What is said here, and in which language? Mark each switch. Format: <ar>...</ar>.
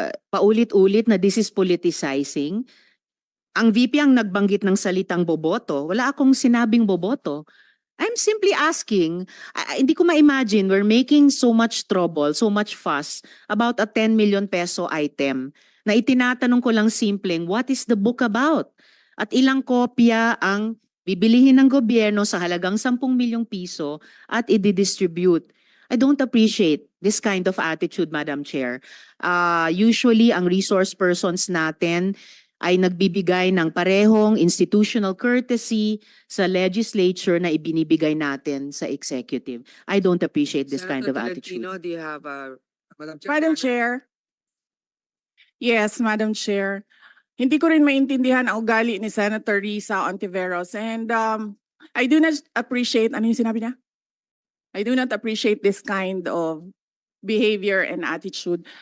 <tl>Paulit-ulit na</tl> <en>this is politicizing.</en> <tl>Ang VP ang nagbanggit ng salitang boboto. Wala akong sinabing boboto.</tl> <en>I'm simply asking,</en> <tl>hindi ko ma-imagine</tl> <en>we're making so much trouble, so much fuss about a 10 million peso item</en> <tl>na itinatanong ko lang simpleng,</tl> <en>what is the book about?</en> <tl>At ilang kopya ang bibilihin ng gobyerno sa halagang 10 milyong piso at i-distribute.</tl> <en>I don't appreciate this kind of attitude, Madam Chair.</en> <tl>Usually, ang resource persons natin ay nagbibigay ng parehong institutional courtesy sa legislature na ibinibigay natin sa executive.</tl> <en>I don't appreciate this kind of Senator attitude. Tolentino, do you have Madam Chair. Yes, Madam Chair.</en> <tl>Hindi ko rin maintindihan ang ugali ni Senator Risa Ontiveros.</tl> <en>And I do not appreciate, ano yung sinabi niya? I do not appreciate this kind of behavior and attitude.</en>